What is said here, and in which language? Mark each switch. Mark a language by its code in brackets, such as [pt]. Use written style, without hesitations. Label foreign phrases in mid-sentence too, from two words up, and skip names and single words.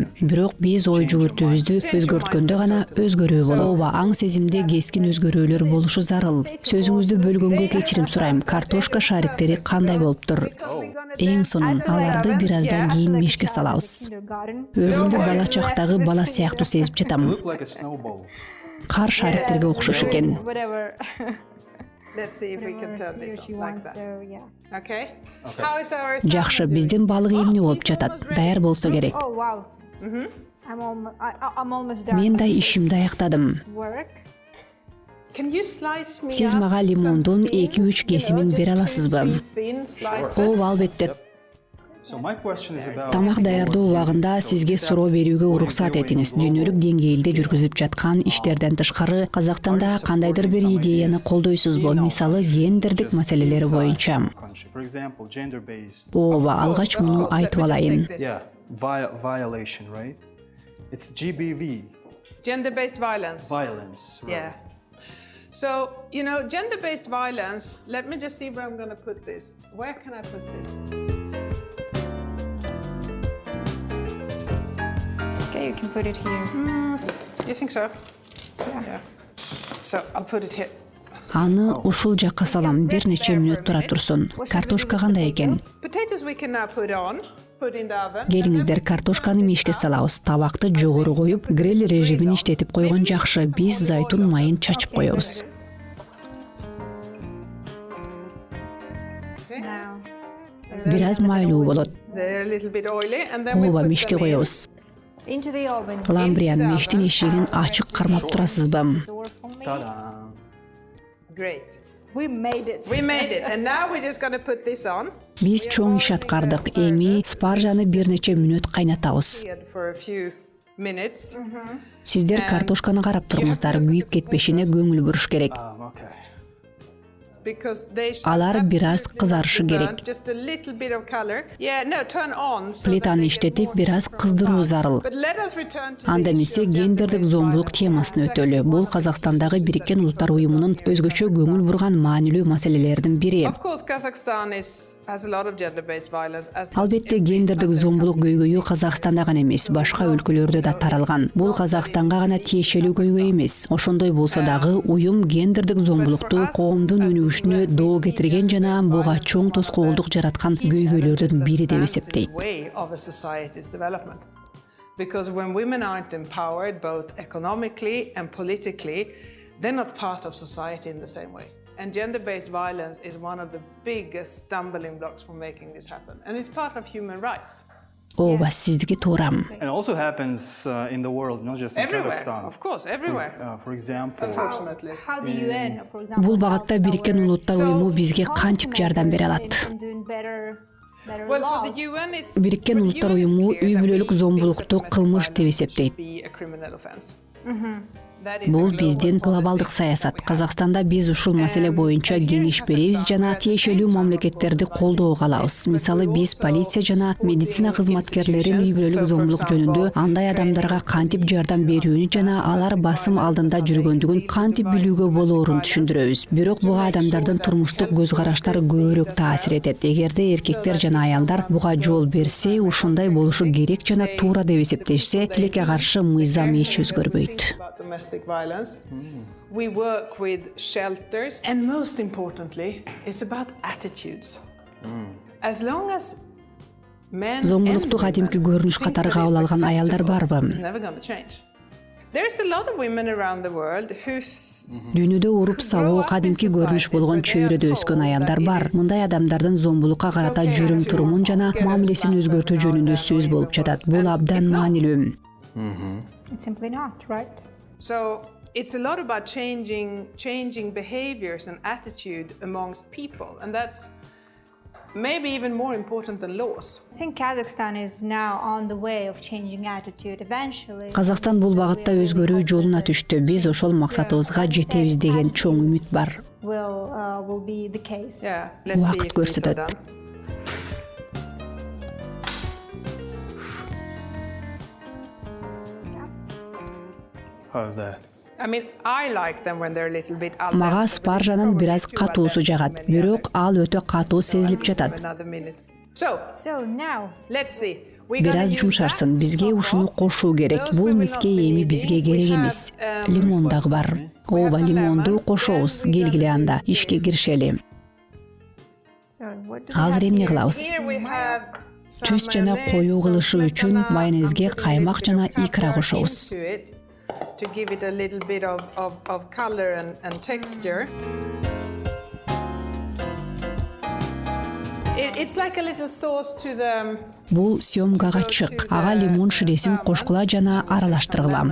[ky] Бирок биз ой жүгүртүүбүздү өзгөрткөндө гана өзгөрүү болот. Ооба, аң сезимде кескин өзгөрүүлөр болушу зарыл. Сөзүңүздү бөлгөнгө кечирим сурайм. Картошка шариктери кандай болуптур? Эң сонун, аларды бир аздан кийин мешке салабыз. Өзүмдү бала чактагы бала сыяктуу сезип жатам. [en] Look like a snowballs. [ky] Кар шариктерге окшош экен. [en] Whatever. let's see if we can turn this She on like wants, that. so yeah. Okay? How is our [ky] Жакшы, биздин балык эмне болуп жатат? Даяр болсо керек. [en] Oh wow. I'm almost done. [ky] Мен да ишимди аяктадым. [en] Work. Can you slice me [ky] Сиз [en] up [ky] мага лимондун [en] something, [ky] 2-3 кесимин [en] just [ky] бере [en] 2, [ky] аласызбы? [en] 3 thin slices? [ky] Ооба, албетте. [en] So my question is about [ky] Тамак даярдоо убагында сизге суроо берүүгө уруксат этиңиз. Дүйнөлүк деңгээлде жүргүзүлүп жаткан иштерден тышкары Казакстанда кандайдыр бир идеяны колдойсузбу? Мисалы, гендердик маселелери боюнча. [en] For example, gender-based. [ky] Ооба, алгач муну айтып алайын. [en] Yeah, violation, right? It's GBV, Gender-based violence. violence. Right? Yeah. So, gender-based violence, let me just see where I'm going to put this. Where can I put this? Okay, you can put it here. You think so? Yeah. So, I'll put it here. [ky] Аны ушул жакка салам, бир нече мүнөт тура турсун. Картошка кандай экен? [en] Potatoes we can now put in the oven. [ky] Келиңиздер, картошканы мешке салабыз. Табакты жогору коюп, гриль режимин иштетип койгон жакшы. Биз зайтун майын чачып коебуз. [en] Now. [ky] Бир аз майлуу болот. [en] They're a little bit oily, and then we [ky] Ооба, [en] put [ky] мешке [en] them in. [ky] коебуз. [en] Into the oven. [ky] Ламбриан, мештин эшигин ачык кармап турасызбы? [en] Door for me. Ta-da! Great. We made it. We made it, and now we're just going to put this on. [ky] Биз чоң иш аткардык. Эми спаржаны бир нече мүнөт кайнатабыз. [en] For a few minutes. [ky] Сиздер картошканы карап туруңуздар, күйүп кетпешине көңүл буруш керек. [en] Okay. because they should [ky] Алар бир аз [en] absolutely [ky] кызарышы [en] not be [ky] керек. [en] burnt, just a little bit of color. Yeah, no, turn on so that [ky] Плитаны [en] they get [ky] иштетип [en] more [ky] бир аз [en] natural [ky] кыздыруу [en] color. [ky] зарыл. [en] But let us return to the [ky] Анда [en] issue [ky] эмесе [en] of [ky] гендердик [en] gender-based [ky] зомбулук [en] violence. [ky] темасын [en] It's [ky] өтөлү. [en] actually [ky] Бул [en] one of the [ky] Казакстандагы [en] issues [ky] Бириккен [en] that we [ky] Улуттар [en] focus on [ky] уюмунун [en] here in [ky] өзгөчө [en] Kazakhstan. [ky] көңүл бурган маанилүү маселелердин бири. [en] Of course, Kazakhstan has a lot of gender-based violence. As does [ky] Албетте [en] every [ky] гендердик [en] other [ky] зомбулук [en] country. [ky] көйгөйү Казакстанда гана эмес, башка өлкөлөрдө да таралган. Бул Казакстанга гана тиешелүү көйгөй эмес. Ошондой болсо дагы уюм гендердик зомбулукту коомдун өнүгүшүнө доо кетирген жана буга чоң тоскоолдук жараткан көйгөйлөрдүн бири деп эсептейт. [en] Way of a society's development. Because when women aren't empowered both economically and politically, they're not part of society in the same way. And gender-based violence is one of the biggest stumbling blocks for making this happen. And it's part of human rights. [ky] Ооба, сиздики туурам. [en] And also happens in the world, not just in Everywhere, Kazakhstan. of course, everywhere. For example, Unfortunately. How the UN, for example, [ky] Бул багытта Бириккен Улуттар уюму бизге кантип жардам бере алат? [en] Well, for the UN, it's [ky] Бириккен Улуттар уюму үй бүлөлүк зомбулукту кылмыш деп эсептейт. [en] be a criminal offense. [ky] Бул биздин глобалдык саясат. Казакстанда биз ушул маселе боюнча кеңеш беребиз жана тиешелүү мамлекеттерди колдоого алабыз. Мисалы, биз полиция жана медицина кызматкерлерин үй бүлөлүк зомбулук жөнүндө андай адамдарга кантип жардам берүүнү жана алар басым алдында жүргөндүгүн кантип билүүгө болоорун түшүндүрөбүз. Бирок буга адамдардын турмуштук көз караштары көбүрөөк таасир этет. Эгерде эркектер жана аялдар буга жол берсе, ушундай болушу керек жана туура деп эсептешсе, тилекке каршы мыйзам эч өзгөрбөйт. [en] About domestic violence. We work with shelters, and most importantly, it's about attitudes. As long as men [ky] Зомбулукту [en] and [ky] кадимки [en] women [ky] көрүнүш [en] think [ky] катары [en] that [ky] кабыл [en] it's [ky] алган аялдар барбы? [en] acceptable, it's never going to change. There's a lot of women around the world who [ky] Дүйнөдө уруп сабоо кадимки көрүнүш болгон чөйрөдө өскөн аялдар бар. Мындай адамдардын зомбулукка карата жүрүм турумун жана мамилесин өзгөртүү жөнүндө сөз болуп жатат. Бул абдан маанилүү. [en] It's simply not, right? So it's a lot about changing behaviors and attitude amongst people, and that's maybe even more important than laws. I think Kazakhstan is now on the way of changing attitude eventually. [ky] Казакстан бул багытта өзгөрүү жолуна түштү. Биз ошол максатыбызга жетебиз деген чоң үмүт бар. [en] Will be the case. Yeah, let's see [ky] Вакыт [en] if this is [ky] көрсөтөт. [en] done. how's that? I mean, I like them when they're a little bit al [ky] Мага [en] dente, but [ky] спаржанын [en] it's [ky] бир аз [en] probably too al [ky] катуусу [en] dente [ky] жагат. [en] for many [ky] Бирок [en] others. [ky] ал өтө катуу сезилип жатат. [en] Another minute. So, So now, let's see. We're [ky] Бир [en] gonna [ky] аз [en] use [ky] жумшарсын. [en] that [ky] Бизге [en] top [ky] ушуну [en] off. [ky] кошуу керек. [en] Those we [ky] Бул [en] will [ky] миске [en] not be [ky] эми needing. бизге [en] We керек have, [ky] эмес. Лимон дагы бар. Ооба, лимонду кошобуз. Келгиле анда ишке киришели. [en] so what do we [ky] Азыр [en] have [ky] эмне [en] here? [ky] кылабыз? [en] Here we have some [ky] Түз жана [en] mayonnaise, [ky] коюу [en] some [ky] кылышы үчүн [en] smetana. [ky] майонезге [en] I'm putting a [ky] каймак [en] little [ky] жана [en] bit of [ky] икра [en] pepper [ky] кошобуз. [en] into it to give it a little bit of color and texture. It's like a little sauce to the [ky] Бул съемкага чык. Ага лимон ширесин кошкула жана аралаштыргыла.